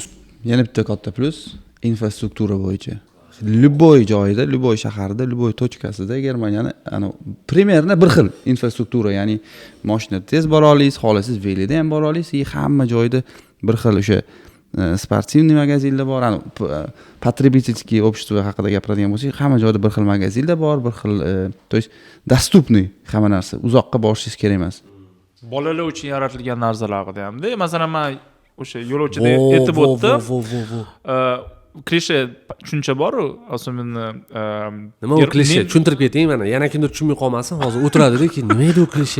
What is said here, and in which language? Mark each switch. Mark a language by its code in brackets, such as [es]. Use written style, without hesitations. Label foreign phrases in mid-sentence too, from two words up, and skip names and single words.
[uz] Yana bitta katta plyus infrastruktura bo'yicha. Любой joyda, любой shaharda, [ru] любой точкасida [uz] Germaniyani примерно bir xil infrastruktura, ya'ni mashinada tez bora olasiz, xohlasangiz velida ham bora olasiz, hamma joyda bir xil o'sha sportivniy magazinlar bor, [ru] потребительский общество [uz] haqida gapiradigan bo'lsak, hamma joyda bir xil magazinlar bor, bir xil, [ru] то есть доступный [uz] hamma narsa, uzoqqa borishingiz kerak emas. Bolalar uchun yaratilgan narsalar haqida ham. Masalan, men o'sha yo'lovchida aytib o'tdim. Klishe tushuncha bor-ku, особенно nima u klishe? Tushuntirib keting mana. Yana kimdir tushunmay qolmasin, hozir o'tiradi-ki, nima edi u klishe?